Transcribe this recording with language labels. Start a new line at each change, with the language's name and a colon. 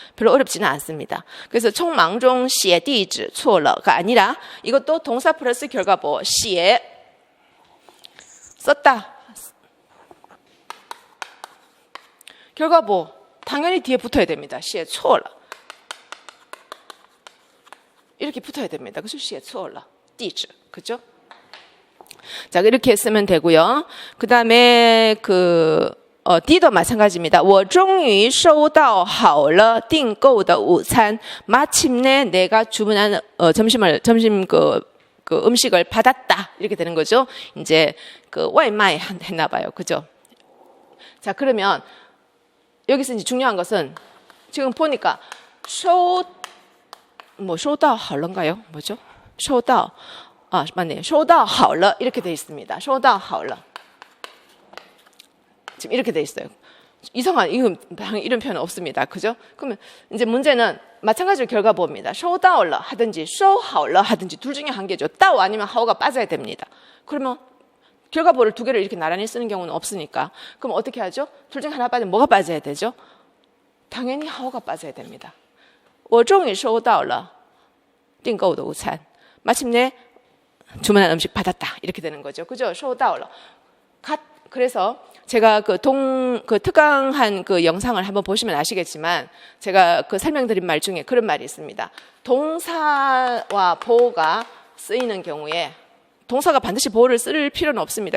Korean: 별로 어렵지는 않습니다. 그래서
Chinese: 匆忙中写地址错了
Korean: 가 아니라 이것도 동사 플러스 결과 보호 写 썼다. 결과 보호 당연히 뒤에 붙어야 됩니다. 写错了 이렇게 붙어야 됩니다. 그래서
Chinese: 写错了地址
Korean: 그죠? 자, 이렇게 쓰면 되고요. 그 다음에 D도 마찬가지입니다.
Chinese: 我终于收到好了订购的午餐
Korean: 마침내 내가 주문한 점심 음식을 받았다. 이렇게 되는 거죠. 이제 와이마이 했나 봐요. 그죠? 자, 그러면 여기서 이제 중요한 것은 지금 보니까 收到好了인가요? 뭐죠? 收到 맞네요. 收到好了 이렇게 돼 있습니다. 收到好了 지금 이렇게 돼 있어요. 이상한 이런 표현 없습니다. 그죠? 그러면 이제 문제는 마찬가지로 결과 봅니다. 收到了 하든지 收好了 하든지 둘 중에 한 개죠. 到 아니면 하오가 빠져야 됩니다. 그러면 결과보를 두 개를 이렇게 나란히 쓰는 경우는 없으니까 그럼 어떻게 하죠? 둘 중에 하나 빠지면 뭐가 빠져야 되죠? 당연히 하오가 빠져야 됩니다.
Chinese: 我终于收到了订购的午餐.
Korean: 마침내 주문한 음식 받았다. 이렇게 되는 거죠. 그죠? 收到了. 그래서 제가 그 특강한 그 영상을 한번 보시면 아시겠지만 제가 그 설명드린 말 중에 그런 말이 있습니다. 동사와 보어가 쓰이는 경우에 동사가 반드시 보어를 쓸 필요는 없습니다.